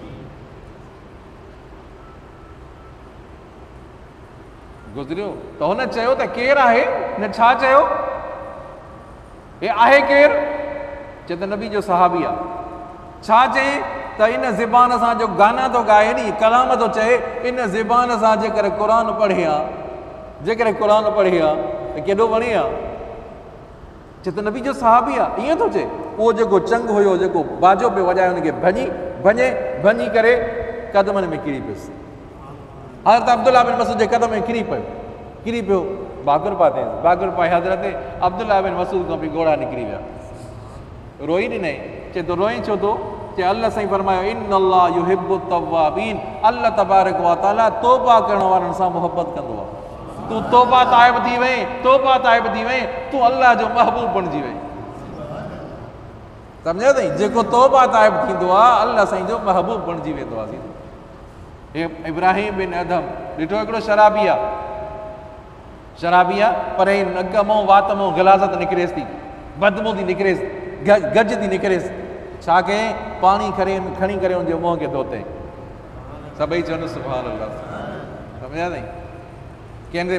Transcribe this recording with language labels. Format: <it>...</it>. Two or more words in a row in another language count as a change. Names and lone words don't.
<sd>गुज़रियो त हुन चयो त केरु आहे? न छा चयो? हे आहे केरु? चए त नबी जो सहाबी आहे। छा चई? तो इन ज़बान सां जो गाना तो गाए नी कलाम तो चए इन ज़बान सां जेकर क़ुरान पढ़े हा जेकर क़ुरान पढ़े हा तो केॾो वणे हा चए त नबी जो सहाबी आहे ईअं थो चए उहो जेको चंग हुयो जेको बाजो पियो वॼाए हुनखे भञी करे कदमनि में किरी पियुसि हज़रत अब्दुल्ला बिन मसूद जे कदम में किरी पियो बागुर पाए हज़रत अब्दुल्ला बिन मसूद खां बि घोड़ा निकिरी विया रोई ॾिनई चए तो रोई छो थो चए अल्लाह साईं फरमायो</sd> <ar>إن الله يحب التوابين الله تبارك وتعالى</ar> <sd>तौबा करण वारनि सां मोहब्बत कंदो आहे तू तौबा ताइब थी वहीं तू अल्लाह जो महबूब बणिजी वहीं सम्झो अथई जेको तौबा ताइब थींदो आहे अल्लाह साईं जो महबूब बणिजी वेंदो आहे इब्राहिम बिन अदम ॾिठो हिकिड़ो शराबी आहे पर नग मां वात मां गिलाज़त निकिरेसि थी बदबू थी निकिरेसि गज थी निकिरेसि छा कयईं पाणी खणी करे हुनजे मुंहं खे धोतईं सभई चवनि</sd> <ar>سبحان الله</ar> <sd>सम्झा अथई कंहिंजे</sd>